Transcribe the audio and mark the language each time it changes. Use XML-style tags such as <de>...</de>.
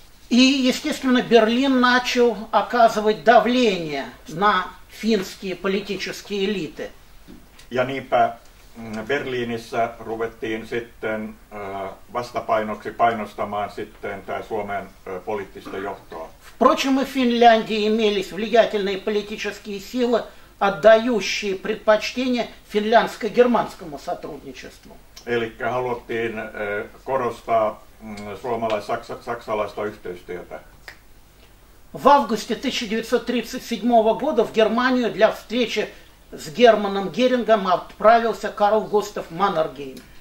<ru>И, естественно, Берлин начал оказывать давление на финские политические элиты.</ru> <fi>Ja niinpä Berliinissä ruvettiin sitten vastapainoksi painostamaan sitten tämä Suomen poliittista johtoa.</fi> <ru>Впрочем, и в Финляндии имелись влиятельные политические силы, отдающие предпочтение финляндско-германскому сотрудничеству.</ru> <fi>Eli haluttiin korostaa suomalais-saksalaista yhteistyötä.</fi> <ru>В августе 1937 года в Германию для встречи с Германом Герингом отправился Карл Густав Маннергейм.</ru>